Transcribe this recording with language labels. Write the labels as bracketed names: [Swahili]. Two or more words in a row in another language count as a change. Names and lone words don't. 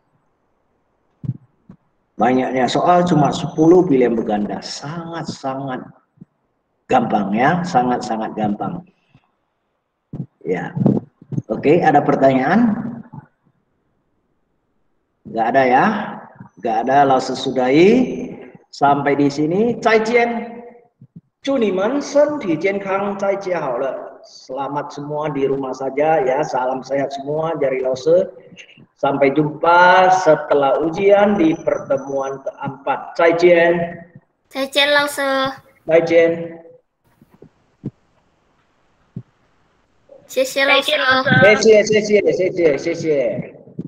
[Indonesian] Banyaknya soal cuma 10 pilihan berganda, sangat-sangat gampang ya, sangat-sangat gampang. Ya, oke, ada pertanyaan? Nggak ada ya? Nggak ada, Lause sudahi. Sampai di sini, [Chinese] 再见。祝你们身体健康，在家好了。 [Indonesian] Selamat semua di rumah saja ya, salam sehat semua dari Lause. Sampai jumpa setelah ujian di pertemuan keempat. [Chinese] 再见。再见，老师。再见。谢谢老师。谢谢，谢谢，谢谢，谢谢。